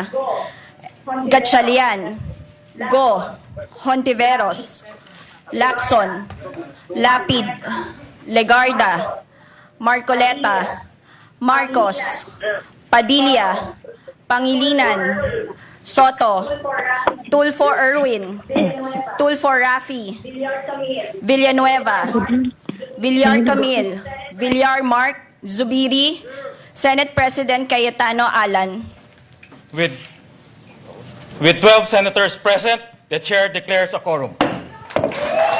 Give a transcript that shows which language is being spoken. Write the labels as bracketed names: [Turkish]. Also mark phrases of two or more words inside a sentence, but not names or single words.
[English] Gatchalian, Go, Hontiveros, Lacson, Lapid, Legarda, Marcoleta, Marcos, Padilla, Pangilinan, Soto, Tulfo Erwin, Tulfo Rafi, Villanueva, Villar Camille, Villar Mark, Zubiri, Senate President Cayetano Alan. With 12 senators present, the chair declares a quorum.